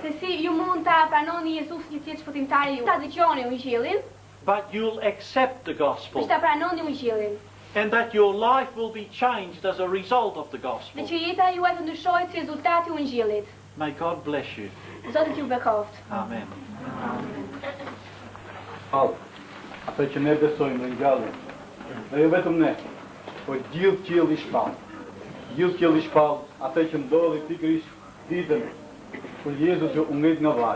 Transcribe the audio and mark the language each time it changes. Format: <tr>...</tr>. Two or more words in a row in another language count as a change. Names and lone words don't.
<sq>Se si ju mund ta pranoni Jezusin si shpëtimtari ju. Ta dëgjoni Ungjillin,</sq> <en>But you'll accept the gospel.</en> <sq>ta pranoni Ungjillin.</sq> <en>And that your life will be changed as a result of the</en> <sq>Dhe</sq> <en>gospel.</en> <sq>që jeta juaj të ndryshohet si rezultati i Ungjillit.</sq> <en>May God bless you.</en> <sq>Zoti t'ju bekoft. Amen. Ato që ne besojmë në ngjalljen. Dhe jo vetëm ne, por gjithë qielli i shpallë. Gjithë qielli i shpallë, ato që ndodhi pikërisht ditën kur Jezus u ngrit nga varri.</sq>